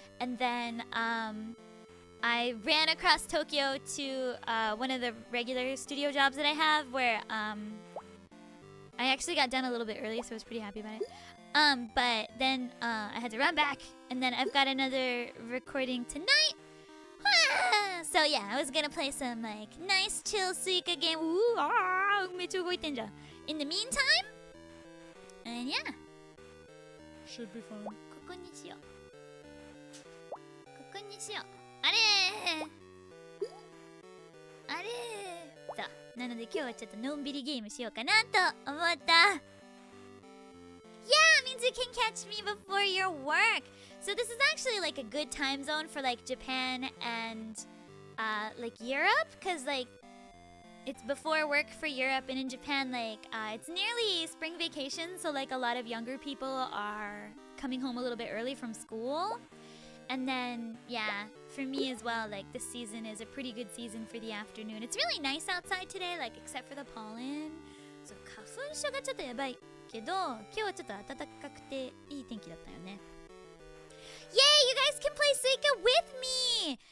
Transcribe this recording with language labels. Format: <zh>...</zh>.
<en>And then I ran across Tokyo to one of the regular studio jobs that I have where I actually got done a little bit early, so I was pretty happy about it. But then I had to run back, and then I've got another recording tonight. So yeah, I was gonna play some like nice chill Suika game.</en> <ja>Ooh,めっちゃ動いてんじゃん。</ja> <en>In the meantime, and yeah. Should be fun.</en> <ja>ここにしよう。ここにしよう。あれー。あれー。そう。なので今日はちょっとのんびりゲームしようかなと思った。</ja> <en>Yeah, it means you can catch me before your work. So this is actually like a good time zone for like Japan and like Europe, because like it's before work for Europe, and in Japan like it's nearly spring vacation, so like a lot of younger people are coming home a little bit early from school. And then yeah, for me as well, like this season is a pretty good season for the afternoon. It's really nice outside today, like except for the pollen.</en> <ja>So 花粉症がちょっとやばいけど、今日はちょっと暖かくていい天気だったよね。</ja> <en>Yay! You guys can play Suika with me!</en>